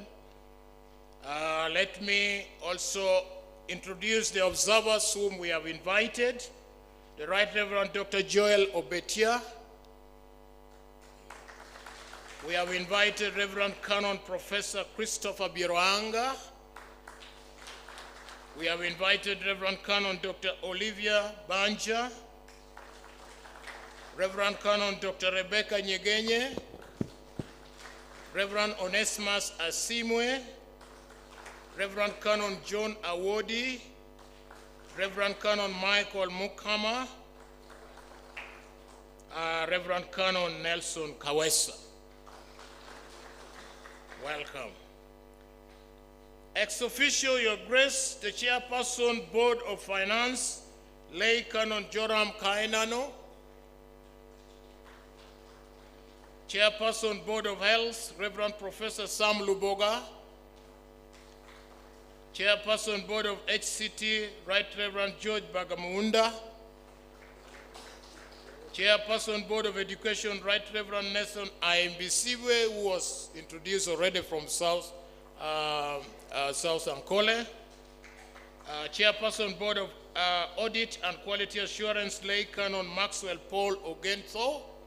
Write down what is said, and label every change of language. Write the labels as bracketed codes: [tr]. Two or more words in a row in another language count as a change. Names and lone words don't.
[en] Let me also introduce the observers whom we have invited. The Right Reverend Dr. Joel Obetia. We have invited Reverend Canon Professor Christopher Biroanga. We have invited Reverend Canon Dr. Olivia Banja, Reverend Canon Dr. Rebecca Nyegenye, Reverend Onesimus Asimwe, Reverend Canon John Awodi, Reverend Canon Michael Mukama, Reverend Canon Nelson Kawesa. Welcome. Ex officio, Your Grace, the Chairperson, Board of Finance, Lay Canon Joram Kainano, Chairperson, Board of Health, Reverend Professor Sam Luboga, Chairperson, Board of HCT, Right Reverend George Bagamunda, Chairperson, Board of Education, Right Reverend Nathan Aimbisiwe, who was introduced already from South Ankole. Chairperson, Board of Audit and Quality Assurance, Lay Canon Maxwell Paul Ogentho.